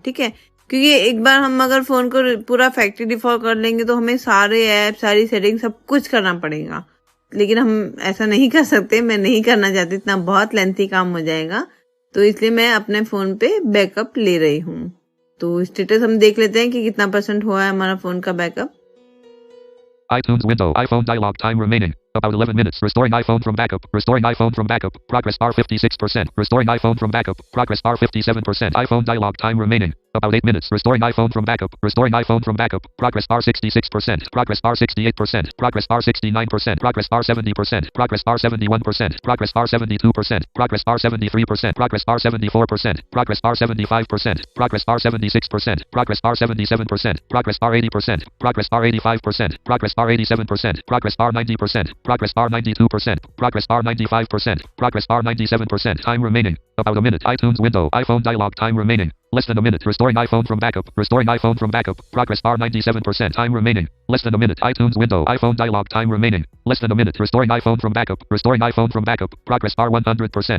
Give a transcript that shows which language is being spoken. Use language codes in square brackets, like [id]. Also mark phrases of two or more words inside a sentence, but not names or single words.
[hi] ठीक है, क्योंकि एक बार हम अगर फोन को पूरा [en] factory default [hi] कर लेंगे तो हमें सारे ऐप, सारी सेटिंग, सब कुछ करना पड़ेगा, लेकिन हम ऐसा नहीं कर सकते। मैं नहीं करना चाहती, इतना बहुत लेंथी काम हो जाएगा, तो इसलिए मैं अपने फोन पे बैकअप ले रही हूँ। तो स्टेटस हम देख लेते हैं कि कितना % हुआ है हमारा फोन का बैकअप। [en] iTunes window. iPhone dialog. Time remaining about 11 minutes. Restoring iPhone from backup. Restoring iPhone from backup. Progress bar 56%. Restoring iPhone from backup. Progress bar 57%. iPhone dialog. Time remaining about 8 minutes. Restoring iPhone from backup. Restoring iPhone from backup. Progress bar 66%. Progress bar 68%. Progress bar 69%. Progress bar 70%. Progress bar 71%. Progress bar 72%. Progress bar 73%. Progress bar 74%. Progress bar 75%. Progress bar 76%. Progress bar 77%. Progress bar 80%. Progress bar 85%. Progress bar 87%. Progress bar 90%. Progress bar 92%. Progress bar 95%. Progress bar 97%. Time remaining about a minute. iTunes window. iPhone dialog. Time remaining less than a minute. Restoring iPhone from backup. Restoring iPhone from backup. Progress bar 97%. Time remaining less than a minute. iTunes window. iPhone dialog. Time remaining less than a minute. Restoring iPhone from backup. Restoring iPhone from backup. Progress bar 100%.